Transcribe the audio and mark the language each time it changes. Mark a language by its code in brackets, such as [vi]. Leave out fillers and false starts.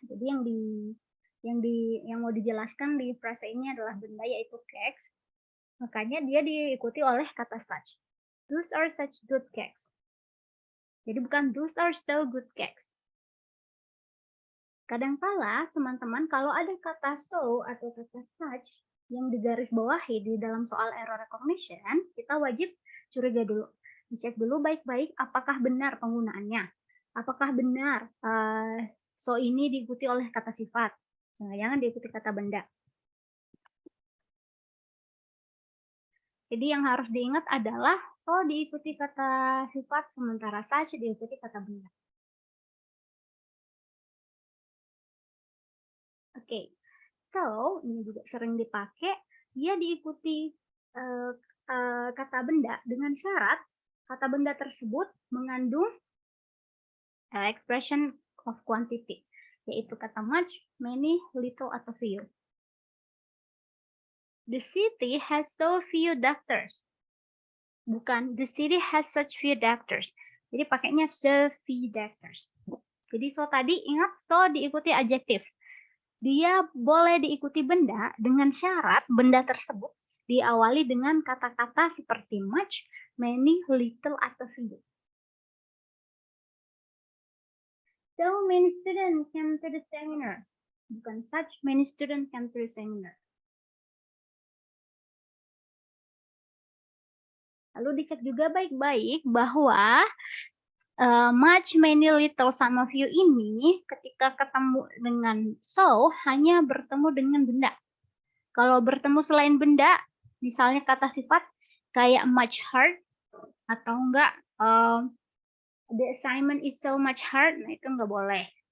[id] Jadi yang mau dijelaskan di frase ini adalah benda yaitu cakes. Makanya dia diikuti oleh kata such. [en] Those are such good cakes. [id] Jadi bukan [en] those are so good cakes. [id] Kadangkala teman-teman kalau ada kata so atau kata such yang digarisbawahi di dalam soal error recognition, kita wajib curiga dulu. Dicek dulu baik-baik apakah benar penggunaannya. Apakah benar so ini diikuti oleh kata sifat. Jangan-jangan diikuti kata benda. Jadi yang harus diingat adalah so diikuti kata sifat sementara such diikuti kata benda. Oke. So, ini juga sering dipakai, dia diikuti kata benda dengan syarat kata benda tersebut mengandung [en] expression of quantity, [id] yaitu kata much, many, little, atau few. [en] The city has so few doctors. [id] Bukan, [en] the city has such few doctors. [id] Jadi pakainya [en] so few doctors. [id] Jadi so tadi ingat so diikuti adjektif. Dia boleh diikuti benda dengan syarat benda tersebut diawali dengan kata-kata seperti much, many, little, atau few. [en] So many students came to the seminar. [id] Bukan [en] such many students came to the seminar. [id] Lalu dicek juga baik-baik bahwa much, many, little, some of you ini ketika ketemu dengan so hanya bertemu dengan benda. Kalau bertemu selain benda, misalnya kata sifat kayak much hard atau enggak [en] the assignment is so much hard, [id] nah itu enggak boleh.